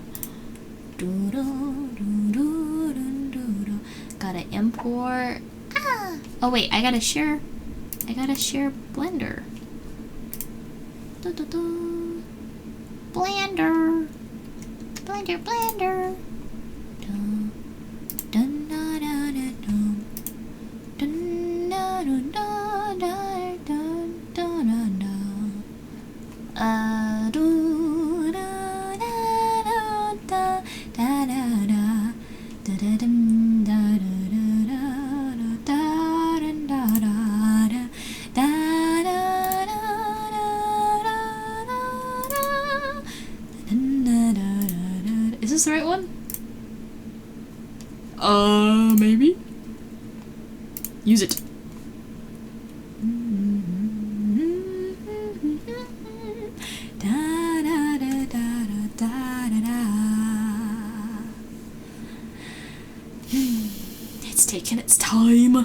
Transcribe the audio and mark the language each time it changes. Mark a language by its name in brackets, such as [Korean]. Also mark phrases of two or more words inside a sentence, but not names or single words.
[English] Gotta import. Oh wait, I gotta share Blender. Blender. Blender, blender. Dun, dun, da, da, da, dun. Dun, da, dun, da, da, dun, dun, dun, dun. Do, da, da, da, da, da, da, da. Da, da, dun, da, da, da, da, da, dun, da, da, da. Da, da, da, da, da, da, da. Dun, da, da, da, da. Is this the right one? Maybe? Use it. Da, da, da, da, da, da, da. It's taking its time.